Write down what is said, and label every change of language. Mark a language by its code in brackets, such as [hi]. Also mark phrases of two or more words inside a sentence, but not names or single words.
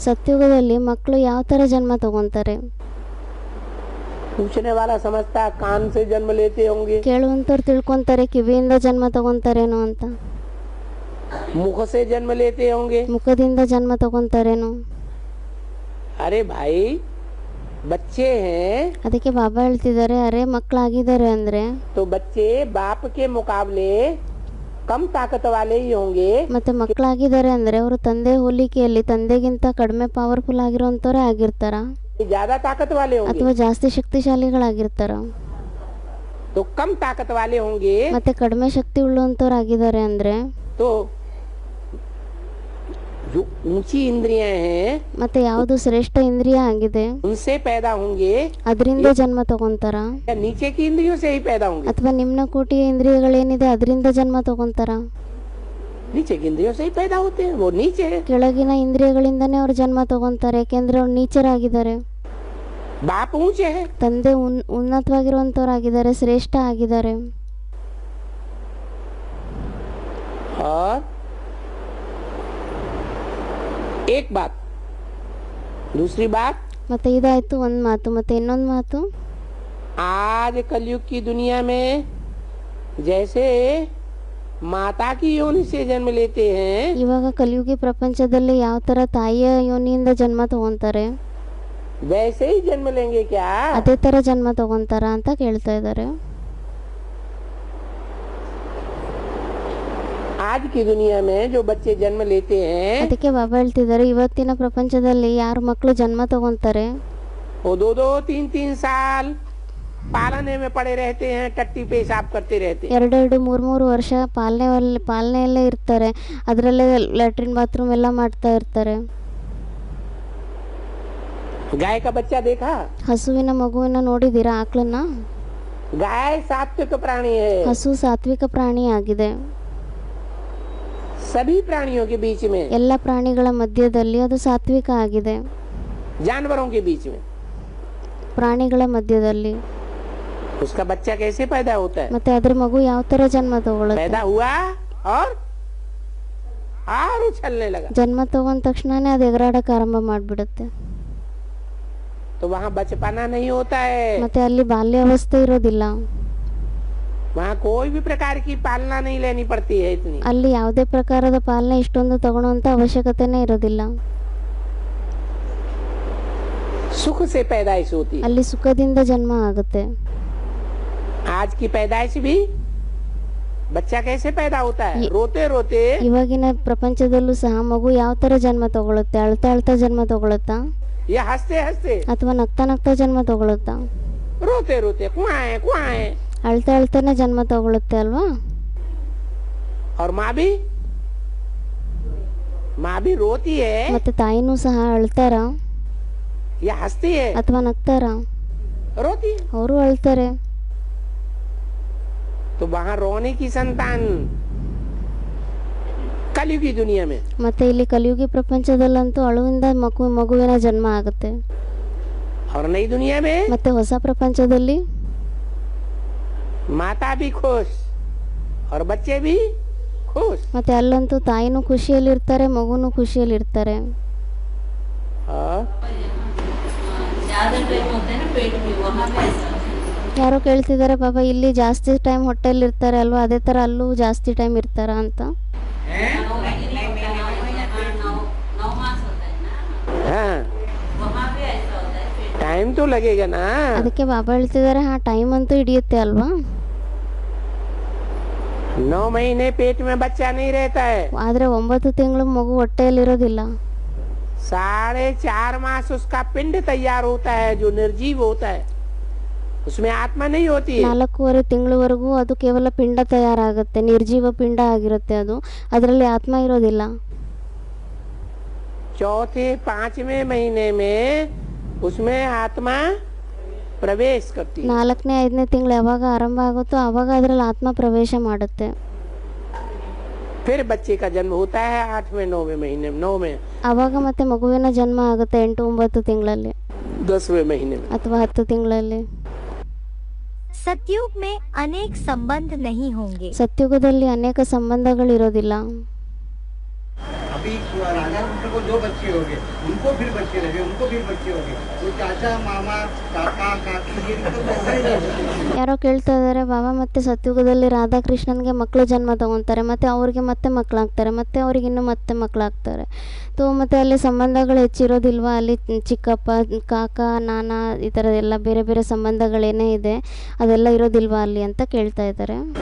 [kn] ಸತ್ಯುಗದಲ್ಲಿ ಮಕ್ಕಳು ಯಾವ ತರ ಜನ್ಮ ತಗೊಂತಾರೆ? [hi] पूछने वाला समझता है कान से जन्म लेते होंगे, [kn] ಕೇಳುವಂತವ್ರು ತಿಳ್ಕೊಂತಾರೆ ಕಿವಿಯಿಂದ ಜನ್ಮ ತಗೊಂತಾರೇನೋ ಅಂತ, [hi] मुख से जन्म लेते होंगे। [kn] ಮುಖದಿಂದ ಜನ್ಮ ತಗೊಂತಾರೇನೋ. [hi] अरे भाई बच्चे हैं [kn] ಅದಕ್ಕೆ ಬಾಬಾ ಹೇಳ್ತಿದ್ದಾರೆ, ಅರೆ ಮಕ್ಕಳಾಗಿದ್ದಾರೆ ಅಂದ್ರೆ [hi] तो बच्चे बाप के मुकाबले कम ताकत वाले ही होंगे। [kn] ಮತ್ತೆ ಮಕ್ಕಳಾಗಿದ್ದಾರೆ ಅಂದ್ರೆ ಅವರು ತಂದೆ ಹೋಲಿಕೆಯಲ್ಲಿ ತಂದೆಗಿಂತ ಕಡಿಮೆ ಪವರ್ಫುಲ್ ಆಗಿರೋಂಥವ್ರೆ ಆಗಿರ್ತಾರ, [hi] ज्यादा ताकत वाले होंगे [kn] ಅಥವಾ ಜಾಸ್ತಿ ಶಕ್ತಿಶಾಲಿಗಳಾಗಿರ್ತಾರ. [hi] तो कम ताकत वाले होंगे [kn] ಮತ್ತೆ ಕಡಿಮೆ ಶಕ್ತಿ ಉಳ್ಳಂತವ್ರು ಆಗಿದ್ದಾರೆ ಅಂದ್ರೆ [hi] तो जो ऊंची इंद्रियां हैं [kn] ಮತ್ತೆ ಯಾವುದು ಶ್ರೇಷ್ಠ ಇಂದ್ರಿಯ ಆಗಿದೆ [hi] उनसे पैदा होंगे [kn] ಅದರಿಂದ ಜನ್ಮ ತಗೊಂತಾರ, [hi] या नीचे की इंद्रियों से ही पैदा होंगे? [kn] ಅಥವಾ ನಿಮ್ನ ಕೋಟಿಯ ಇಂದ್ರಿಯಗಳೇನಿದೆ ಅದರಿಂದ ಜನ್ಮ ತಗೊಂತಾರ? [hi] नीचे की इंद्रियों से ही पैदा होते हैं, वो नीचे है। [kn] ಕೆಳಗಿನ ಇಂದ್ರಿಯಗಳಿಂದನೇ ಅವ್ರು ಜನ್ಮ ತಗೊಂತಾರೆ, ಯಾಕೆಂದ್ರೆ ಅವ್ರು ನೀಚರಾಗಿದ್ದಾರೆ. [hi] बाप ऊंचे है, [kn] ತಂದೆ ಉನ್ನತವಾಗಿರುವಂತವ್ರಾಗಿದ್ದಾರೆ, ಶ್ರೇಷ್ಠ ಆಗಿದ್ದಾರೆ. [hi] और एक बात, दूसरी बात, [kn] ಮತ್ತೆ ಇದಾಯ್ತು ಒಂದ್ ಮಾತು. ಮತ್ತೆ ಇನ್ನೊಂದು ಮಾತು, [hi] आज कलयुग की दुनिया में जैसे माता की योनि से जन्म लेते हैं, [kn] ಇವಾಗ ಕಲಿಯುಗಿ ಪ್ರಪಂಚದಲ್ಲಿ ಯಾವ ತರ ತಾಯಿಯ ಯೋನಿಯಿಂದ ಜನ್ಮ ತಗೊಂತಾರೆ [hi] वैसे ही जन्म लेंगे क्या? [kn] ಅದೇ ತರ ಜನ್ಮ ತಗೊಂತಾರ ಅಂತ ಕೇಳ್ತಾ ಇದ್ದಾರೆ. [hi] आज की दुनिया में जो बच्चे जन्म लेते हैं [kn] ಅದಕ್ಕೆ ಬಾಬಾ ಹೇಳ್ತಿದ್ದಾರೆ, ಇವತ್ತಿನ ಪ್ರಪಂಚದಲ್ಲಿ ಯಾರು ಮಕ್ಕಳು ಜನ್ಮ ತಗೊಂತಾರೆ [hi] वो 2-2, 3-3 साल पालने में पड़े रहते हैं, टट्टी पेशाब करते रहते हैं। [kn] 2-3 ವರ್ಷ ಪಾಲನೆಯಲ್ಲೇ ಇರ್ತಾರೆ, ಅದರಲ್ಲೇ [en] latrine bathroom [kn] ಎಲ್ಲ ಮಾಡ್ತಾ ಇರ್ತಾರೆ. [hi] गाय का बच्चा देखा? [kn] ಹಸುವಿನ ಮಗುವಿನ ನೋಡಿದೀರಾ? ಆಕಳನ್ನ? [hi] गाय सात्विक प्राणी है, [kn] ಹಸು ಸಾತ್ವಿಕ ಪ್ರಾಣಿ ಆಗಿದೆ. [hi] सभी प्राणियों के बीच में, [kn] ಎಲ್ಲ ಪ್ರಾಣಿಗಳ ಮಧ್ಯದಲ್ಲಿ ಅದು ಸಾತ್ವಿಕ ಆಗಿದೆ. [hi] जानवरों के बीच में [kn] ಪ್ರಾಣಿಗಳ ಮಧ್ಯದಲ್ಲಿ [hi] उसका बच्चा कैसे पैदा होता है? [kn] ಮತ್ತೆ ಅದ್ರ ಮಗು ಯಾವ ತರ ಜನ್ಮ ತಗೊಳುತ್ತೆ? [hi] पैदा हुआ और उछलने लगा, [kn] ಜನ್ಮ ತಗೊಂಡ ತಕ್ಷಣನೇ ಅದು ಎಗರಾಡಕ್ಕೆ ಆರಂಭ ಮಾಡ್ಬಿಡುತ್ತೆ. [hi] तो वहाँ बचपना नहीं होता है, [kn] ಮತ್ತೆ ಅಲ್ಲಿ ಬಾಲ್ಯಾವಸ್ಥೆ ಇರೋದಿಲ್ಲ, [hi] वहाँ कोई भी प्रकार की पालना नहीं लेनी पड़ती है इतनी। [kn] ಅಲ್ಲಿ ಯಾವುದೇ ಪ್ರಕಾರದ ಪಾಲನೆ ಇಷ್ಟೊಂದು ತಗೊಳ್ಳೋಂತ ಅವಶ್ಯಕತೆನೇ ಇರೋದಿಲ್ಲ. [hi] सुख से पैदाइश होती है। [kn] ಅಲ್ಲಿ ಸುಖದಿಂದ ಜನ್ಮ ಆಗುತ್ತೆ. [hi] आज की पैदाइश भी बच्चा कैसे पैदा होता है? रोते रोते, [kn] ಇವಾಗಿನ ಪ್ರಪಂಚದಲ್ಲೂ ಸಹ ಮಗು ಯಾವ ತರ ಜನ್ಮ ತಗೊಳುತ್ತೆ? ಅಳ್ತಾ ಅಳ್ತಾ ಜನ್ಮ ತಗೊಳುತ್ತಾ, [hi] या हंसते हंसते, [kn] ಅಥವಾ ನಗ್ತಾ ನಗ್ತಾ ಜನ್ಮ ತಗೊಳುತ್ತಾ? [hi] रोते रोते कुआए कुआए। [kn] ಅಳ್ತಾ ಅಳ್ತಾನೆ ಜನ್ಮ ತಗೊಳುತ್ತೆ ಅಲ್ವಾ? [hi] और माँ भी रोती है [kn] ಮತ್ತೆ ತಾಯಿನೂ ಸಹ ಅಳ್ತಾರ [hi] या हंसती है? [kn] ಅಥವಾ ನಗ್ತಾರ? [hi] रोती है। [kn] ಅವರು ಅಳ್ತಾರೆ. [hi] तो वहाँ रोने की संतान कलयुगी दुनिया में, [kn] ಮತ್ತೆ ಇಲ್ಲಿ ಕಲಿಯುಗಿ ಪ್ರಪಂಚದಲ್ಲಂತೂ ಅಳುವಿಂದ ಮಗುವಿನ ಜನ್ಮ ಆಗುತ್ತೆ. [hi] और नई दुनिया में [kn] ಮತ್ತೆ ಹೊಸ ಪ್ರಪಂಚದಲ್ಲಿ [hi] माता भी खुश और बच्चे भी खुश। [kn] ಮತ್ತೆ ಅಲ್ಲಂತೂ ತಾಯಿನೂ ಖುಷಿಯಲ್ಲಿರ್ತಾರೆ, ಮಗುನೂ ಖುಷಿಯಲ್ಲಿರ್ತಾರೆ. [hi] और [kn] ಯಾರೋ ಕೇಳ್ತಿದ್ದಾರೆ, ಪಾಪ ಇಲ್ಲಿ ಜಾಸ್ತಿ ಟೈಮ್ ಹೊಟ್ಟೆಲಿ ಇರ್ತಾರೆ ಅಲ್ವಾ, ಅದೇ ತರ ಅಲ್ಲೂ ಜಾಸ್ತಿ ಟೈಮ್ ಇರ್ತಾರ ಅಂತ. [hi] हाँ टाइम तो लगेगा ना। [kn] ಅದಕ್ಕೆ ಬಾಬಾ ಹೇಳ್ತಿದ್ದಾರೆ, ಹಾ ಟೈಮ್ ಅಂತೂ ಹಿಡಿಯುತ್ತೆ ಅಲ್ವಾ. [hi] 9 महीने पेट में बच्चा नहीं रहता है, [kn] ಆದ್ರೆ 9 ತಿಂಗಳು ಮಗು ಹೊಟ್ಟೆಯಲ್ಲಿರೋದಿಲ್ಲ. [hi] 4.5 मास उसका पिंड तैयार होता है जो निर्जीव होता है, उसमें आत्मा नहीं होती है। [kn] 4.5 ತಿಂಗಳವರೆಗೂ ಅದು ಕೇವಲ ಪಿಂಡ ತಯಾರಾಗುತ್ತೆ, ನಿರ್ಜೀವ ಪಿಂಡ ಆಗಿರುತ್ತೆ ಅದು, ಅದರಲ್ಲಿ ಆತ್ಮ ಇರೋದಿಲ್ಲ. [hi] चौथे 5वें महीने में उसमें आत्मा प्रवेश करती है। [kn] 4ನೇ 5ನೇ ತಿಂಗಳು ಯಾವಾಗ ಆರಂಭ ಆಗುತ್ತೋ ಆವಾಗ ಅದರಲ್ಲಿ ಆತ್ಮ ಪ್ರವೇಶ ಮಾಡುತ್ತೆ. [hi] फिर बच्चे का जन्म होता है 8वें 9वें महीने में, 9वें [kn] ಆವಾಗ ಮತ್ತೆ ಮಗುವಿನ ಜನ್ಮ ಆಗುತ್ತೆ 8 9 ತಿಂಗಳಲ್ಲಿ [hi] 10वें महीने में [kn] ಅಥವಾ 10 ತಿಂಗಳಲ್ಲಿ. [hi] सतयुग में अनेक संबंध नहीं होंगे. [kn] ಸತ್ಯುಗದಲ್ಲಿ ಅನೇಕ ಸಂಬಂಧಗಳಿರೋದಿಲ್ಲ. [hi] अभी राजा पुत्र को 2 बच्चे हो गए, उनको फिर बच्चे लगे, उनको फिर बच्चे हो गए, तो चाचा मामा काका काकी ये तो ऐसा ही रहता है। [kn] ಯಾರೋ ಕೇಳ್ತಾ ಇದ್ದಾರೆ, ಬಾಬಾ ಮತ್ತೆ ಸತ್ಯುಗದಲ್ಲಿ ರಾಧಾಕೃಷ್ಣನ್ಗೆ ಮಕ್ಕಳು ಜನ್ಮ ತಗೊತಾರೆ, ಮತ್ತೆ ಅವ್ರಿಗೆ ಮತ್ತೆ ಮಕ್ಕಳಾಗ್ತಾರೆ, ಮತ್ತೆ ಅವ್ರಿಗೆ ಇನ್ನೂ ಮತ್ತೆ ಮಕ್ಕಳಾಗ್ತಾರೆ. ಮತ್ತೆ ಅಲ್ಲಿ ಸಂಬಂಧಗಳು ಹೆಚ್ಚಿರೋದಿಲ್ವಾ? ಅಲ್ಲಿ ಚಿಕ್ಕಪ್ಪ ಕಾಕ ನಾನ ಈ ಥರದೆಲ್ಲ ಬೇರೆ ಬೇರೆ ಸಂಬಂಧಗಳೇನೇ ಇದೆ ಅದೆಲ್ಲ ಇರೋದಿಲ್ವಾ ಅಲ್ಲಿ ಅಂತ ಕೇಳ್ತಾ ಇದ್ದಾರೆ.